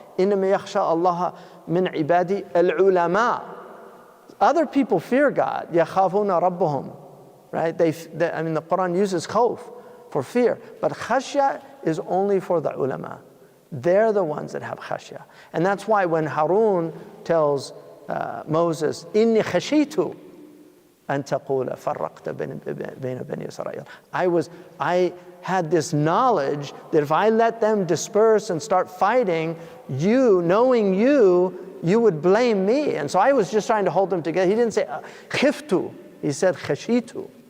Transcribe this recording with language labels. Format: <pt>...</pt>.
<ar>إِنَّمَا يَخْشَى اللَّهَ مِنْ عِبَادِهِ الْعُلَمَاء.</ar> <en>Other people fear God.</en> <ar>يَخَافُونَ رَبَّهُم.</ar> <en>Right? The Quran uses khawf for fear. But khashya is only for the ulama. They're the ones that have khashya. And that's why when Harun tells Moses,</en> <ar>إِنِّي خَشِيتُ أن تقول فرقت بين بني إسرائيل.</ar> <en>I had this knowledge that if I let them disperse and start fighting, knowing you would blame me. And so I was just trying to hold them together. He didn't say khiftu, he said khashitu.</en>